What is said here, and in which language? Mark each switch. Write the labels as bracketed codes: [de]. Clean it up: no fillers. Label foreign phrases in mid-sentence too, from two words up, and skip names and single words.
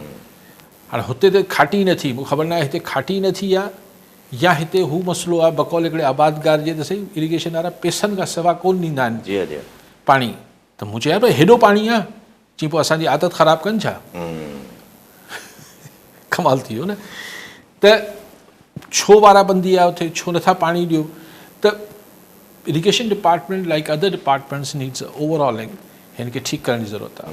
[sd] हाणे हुते त खाटी न थी, मूंखे ख़बर न आहे हिते खाटी न थी आहे या हिते हू मसइलो आहे बकौल हिकिड़े आबादगार जे त सही इरीगेशन वारा पैसनि खां सवाइ कोन ॾींदा आहिनि पाणी। त मूं चयो भई हेॾो पाणी आहे, चई पोइ असांजी आदत ख़राबु कनि छा? कमाल थी वियो न। त छो वाराबंदी आहे उते, छो नथा पाणी ॾियो? त [en] irrigation department like other departments needs overhauling, [sd] हिन खे ठीकु करण जी ज़रूरत आहे।